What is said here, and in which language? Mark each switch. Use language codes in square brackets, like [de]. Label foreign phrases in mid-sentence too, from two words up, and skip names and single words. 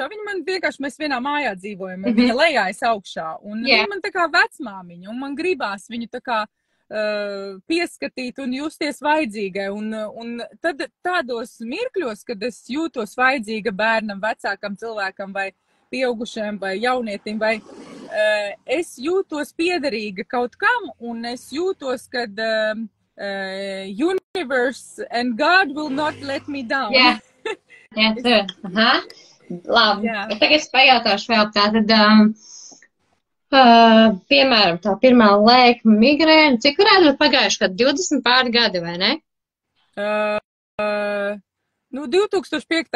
[lv] Viņa man vienkārši, mēs vienā mājā dzīvojam, viņa lejājas augšā, un viņa man tā kā vecmāmiņa, un man gribās viņu tā kā pieskatīt un justies vajadzīgai. Un tad tādos mirkļos, kad es jūtos vajadzīga bērnam, vecākam cilvēkam vai pieaugušajam vai jaunietim, vai es jūtos piederīga kaut kam, un es jūtos, kad [en] universe and God will not let me down. [lv] Labi. Tagad es pajautāšu vēl tātad, piemēram, tā pirmā lēkme migrēna, cik varētu būt pagājuši, kad 20 pāri gadi, vai ne? 2005.